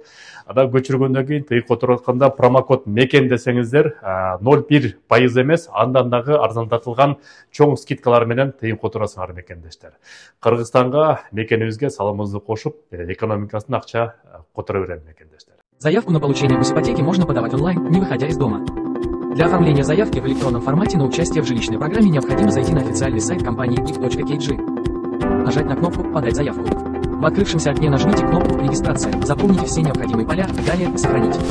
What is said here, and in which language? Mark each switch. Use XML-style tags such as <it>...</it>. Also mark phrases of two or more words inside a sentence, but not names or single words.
<ky>Ада көчүргөндөн кийин тыйын которуп атканда промокод мекен десеңиздер 0,1% эмес, андан дагы арзандатылган чоң скидкалар менен тыйын которосуңар мекендештер. Кыргызстанга, мекенибизге салымыбызды кошуп, экономикасын акча которо берем мекендештер.</ky> <ru>Заявку на получение госипотеки можно подавать онлайн, не выходя из дома. Для оформления заявки в электронном формате на участие в жилищной программе необходимо зайти на официальный сайт компании gif.kg, нажать на кнопку «Подать заявку». В открывшемся окне нажмите кнопку «Регистрация», заполните все необходимые поля, далее «Сохранить».</ru>